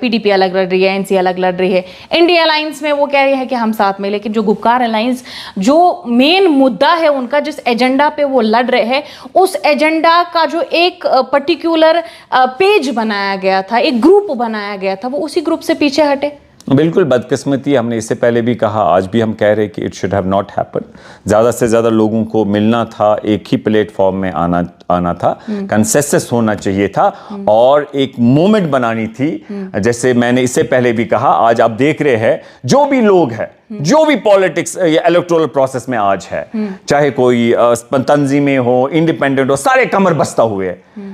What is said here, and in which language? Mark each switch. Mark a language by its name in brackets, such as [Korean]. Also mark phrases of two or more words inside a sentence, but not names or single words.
[Hindi] PDP अलग लड़ रही है, NC अलग लड़ रही है, इंडिया अलायंस में वो कह रही है कि हम साथ में, लेकिन जो गुपकार अलायंस, जो मेन मुद्दा है उनका, जिस एजेंडा पे वो लड़ रहे हैं, उस एजेंडा का जो एक [English] particular page [Hindi] बनाया गया था, एक ग्रुप बनाया गया था, वो उसी ग्रुप से पीछे हटे। بالکل بदकिस्मती, हमने इससे पहले भी कहा, आज भी हम कह रहे हैं कि [English] it should have not happen. [Hindi] ज़्यादा से ज़्यादा लोगों को मिलना था, एक ही प्लेटफॉर्म में आना था, कंसेंसस होना चाहिए था और एक मोमेंट बनानी थी. जैसे मैंने इससे पहले भी कहा, आज आप देख रहे हैं जो भी लोग हैं, जो भी पॉलिटिक्स या [English] electoral process [Hindi] में आज है, चाहे कोई तंजीमें हो, इंडिपेंडेंट हो, सारे कमर बस्ता हुए हैं.